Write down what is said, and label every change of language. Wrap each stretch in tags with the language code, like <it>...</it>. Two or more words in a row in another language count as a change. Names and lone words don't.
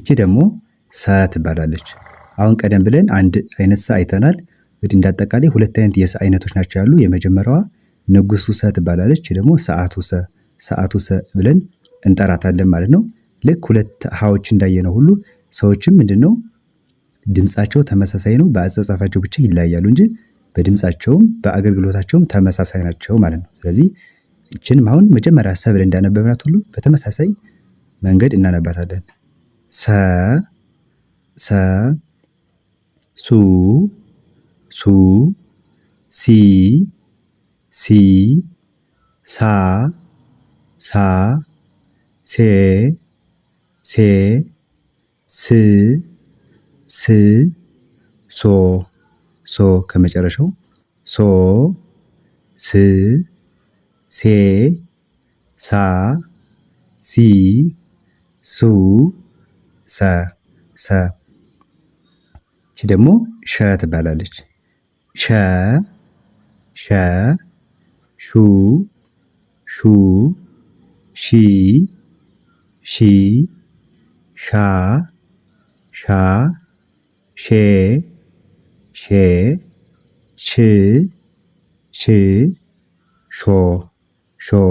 <am>ደግሞ ሰ ትባላለች። አሁን ቀደም ብለን አንድ አይነት ሰ አይተናል። እንግዲህ እንዳጠቃላይ ሁለት አይነት የሰ አይነቶች ናቸው ያሉ። የመጀመሪያዋ ንጉሱ ሰ ትባላለች። ደግሞ ሰዓቱ ሰ ብለን እንጠራታለን ማለት ነው። ልክ ሁለት ሀዎች እንዳየነው ሁሉ ሰዎችም ምንድነው ድምጻቸው ተመሳሳይ ነው። በአጻጻፋቸው ብቻ ይለያያሉ እንጂ በድምጻቸውም በአገልግሎታቸውም ተመሳሳይ ናቸው ማለት ነው። ስለዚህ ይችንም አሁን መጀመሪያ ሰ ብለን እንዳነበብናት ሁሉ በተመሳሳይ መንገድ እናነባታለን። ሰ ሰ ሱ ሱ ሲ ሲ ሳ ሳ ሴ ሴ ስ ስ ሶ ሶ ከመጨረሻው ሶ ስ ሴ ሳ ሲ ሱ ሰ ሰ። ይቺ ደግሞ ሸ ትባላለች። ሸ ሸ ሹ ሹ ሺ ሺ ሻ ሻ ሼ ሼ ሽ ሽ ሾ ሾ።</am>